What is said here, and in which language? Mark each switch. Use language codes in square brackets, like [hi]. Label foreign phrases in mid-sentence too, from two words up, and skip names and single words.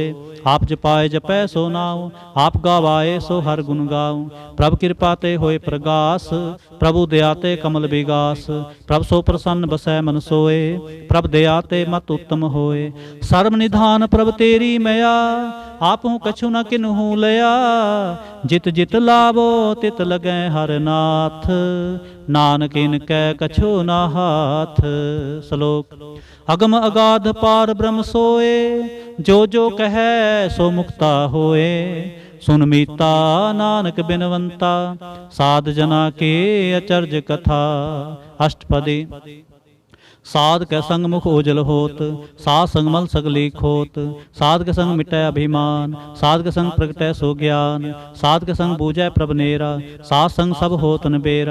[pa] ਆਪ ਜਪਾਏ ਜਪੈ ਸੋ ਨਾਉ, ਆਪ ਗਾਵਾਏ ਸੋ ਹਰ ਗੁਣ ਗਾਊਂ। ਪ੍ਰਭ ਕਿਰਪਾ ਤੇ ਹੋਏ ਪ੍ਰਗਾਸ, ਪ੍ਰਭੁ ਦਇਆ ਤੇ ਕਮਲ ਬਿਗਾਸ। ਪ੍ਰਭ ਸੋ ਪ੍ਰਸੰਨ ਬਸੈ ਮਨ ਸੋਏ, ਪ੍ਰਭ ਦਇਆ ਤੇ ਮਤ ਉਤਮ ਹੋਏ। ਸਰਬ ਨਿਧਾਨ ਪ੍ਰਭ ਤੇਰੀ ਮਇਆ, ਆਪਹੁ ਕਛੁ ਨ ਕਿਨਹੁ ਲਇਆ। ਜਿਤ ਜਿਤ ਲਾਵੋ ਤਿਤ ਲਗੈ ਹਰ ਨਾਥ, ਨਾਨਕ ਇਨਕੈ ਕਛੁ ਨ ਹਾਥ। श्लोक। ਅਗਮ ਅਗਾਧ ਪਾਰ ਬ੍ਰਹਮ ਸੋਏ, ਜੋ ਜੋ ਕਹੇ ਸੋ ਮੁਕਤਾ ਹੋਏ। ਸੁਨ ਮੀਤਾ ਨਾਨਕ ਬਿਨਵੰਤਾ, ਸਾਧ ਜਨਾ ਕੇ ਅਚਰਜ ਕਥਾ। अष्टपदी। ਸਾਧ ਕੈ ਸੰਗ ਮੁਖ ਓਜਲ ਹੋਤ, ਸਾਧ ਸੰਗ ਮਲ ਸਗਲੀ ਖੋਤ। ਸਾਧ ਕੇ ਸੰਗ ਮਿਟੈ ਅਭਿਮਾਨ, ਸਾਧ ਕੇ ਸੰਗ ਪ੍ਰਗਟੈ ਸੋ ਗਿਆਨ। ਸਾਧ ਕੇ ਸੰਗ ਬੂਝੈ ਪ੍ਰਭ ਨੇਰਾ, ਸਾਧ ਸੰਗ ਸਭ ਹੋਤ ਨਬੇਰਾ।